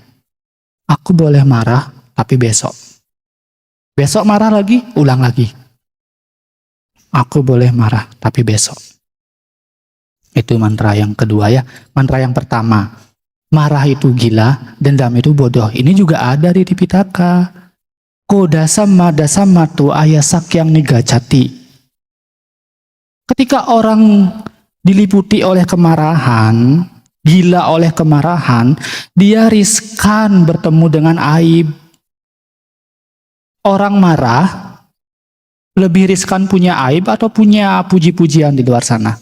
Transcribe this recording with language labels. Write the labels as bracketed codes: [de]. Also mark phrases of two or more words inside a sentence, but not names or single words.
[id] Aku boleh marah, tapi besok. Besok marah lagi, ulang lagi. Aku boleh marah, tapi besok. Itu mantra yang kedua ya. Mantra yang pertama, marah itu gila, dendam itu bodoh. Ini juga ada di Tipitaka. [pi] Kodasama dasamatu ayasakyang nigacati. [id] Ketika orang diliputi oleh kemarahan, gila oleh kemarahan, dia riskan bertemu dengan aib. Orang marah lebih riskan punya aib atau punya puji-pujian di luar sana.